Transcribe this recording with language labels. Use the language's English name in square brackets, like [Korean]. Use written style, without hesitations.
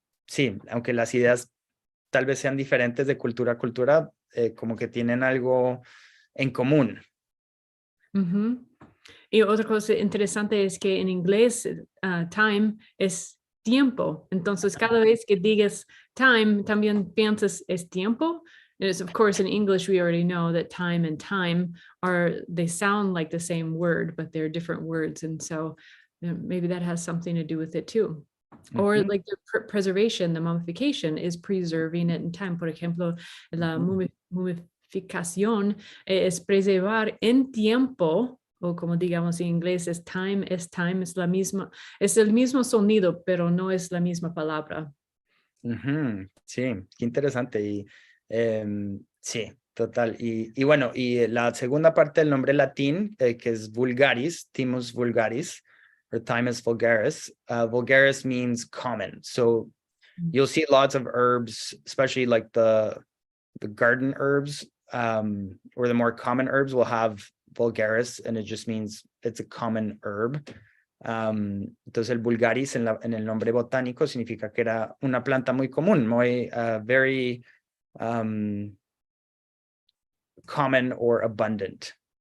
[Spanish] Sí, aunque las ideas tal vez sean diferentes de cultura a cultura, como que tienen algo en común. Y otra cosa interesante es que en inglés time es tiempo. Entonces, cada vez que digas time, también piensas es tiempo. [English] And of course, in English, we already know that time and time they sound like the same word, but they're different words. And so maybe that has something to do with it too. Or like the preservation, the mummification is preserving it in time. [Spanish] Por ejemplo, la mumificación es preservar en tiempo, o como digamos en inglés es time, es la misma, es el mismo sonido, pero no es la misma palabra. Sí, qué interesante. Y sí, total. Y bueno, y la segunda parte del nombre latín, que es vulgaris, Thymus vulgaris, or Thymus vulgaris. [English] Vulgaris means common. So you'll see lots of herbs, especially like the garden herbs, or the more common herbs will have vulgaris, and it just means it's a common herb. [Spanish] Entonces el vulgaris en el nombre botánico significa que era una planta muy común, muy [English] very common or abundant.